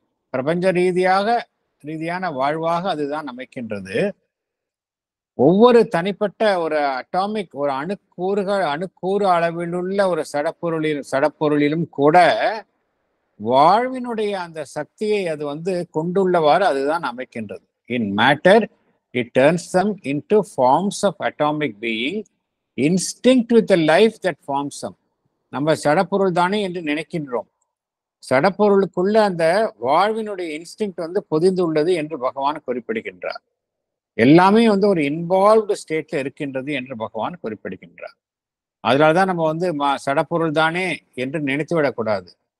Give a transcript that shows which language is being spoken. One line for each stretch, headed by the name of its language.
Tamil: பிரபஞ்ச ரீதியான வாழ்வாக அதுதான் அமைக்கின்றது. ஒவ்வொரு தனிப்பட்ட ஒரு அட்டாமிக் ஒரு அணுக்கூறு அளவிலுள்ள ஒரு சடப்பொருளிலும் கூட வாழ்வினுடைய அந்த சக்தியை அது வந்து கொண்டுள்ளவாறு அதுதான் அமைக்கின்றது.
English: In matter it turns them into forms of atomic being instinct with the life that forms them.
Tamil: நம்ம சடப்பொருள் தானே என்று நினைக்கின்றோம். சடப்பொருளுக்குள்ள அந்த வாழ்வினுடைய இன்ஸ்டிங்க்ட் வந்து பொதிந்துள்ளது என்று பகவான் குறிப்பிடுகின்றார். எல்லாமே வந்து ஒரு இன்வால்வ்டு ஸ்டேட்ல இருக்கின்றது என்று பகவான் குறிப்பிடுகின்றார். அதனாலதான் நம்ம வந்து சடப்பொருள் தானே என்று நினைத்து விடக்கூடாது.